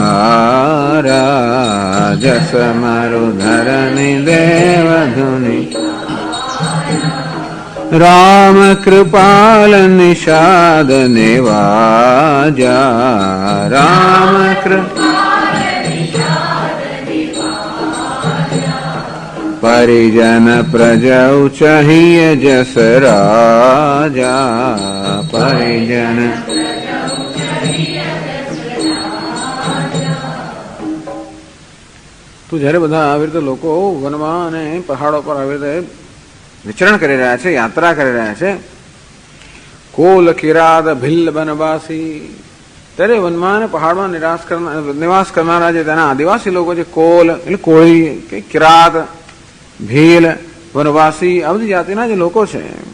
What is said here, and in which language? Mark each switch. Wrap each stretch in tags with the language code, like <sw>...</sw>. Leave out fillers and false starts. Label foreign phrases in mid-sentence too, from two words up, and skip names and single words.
<awa>धारा, जस मरुधरनि देव धुनि, राम कृपाल निषाद निवाजा, राम कृपाल निषाद निवाजा, परिजन प्रजौ चाहिए जस राजा, परिजन</awa> <gu>તો જયારે બધા આવી રીતે લોકો વનમાં અને પહાડો પર આવી રીતે વિચરણ કરી રહ્યા છે, યાત્રા કરી રહ્યા છે.</gu> <awa>कोल किरात भिल्ल बनवासी,</awa> <gu>ત્યારે વનમાં અને પહાડમાં નિવાસ કરનારા જે તેના આદિવાસી લોકો છે, કોલ એટલે કોળી કે કિરાત, ભીલ, વનવાસી આ બધી જાતિના જે લોકો છે.</gu>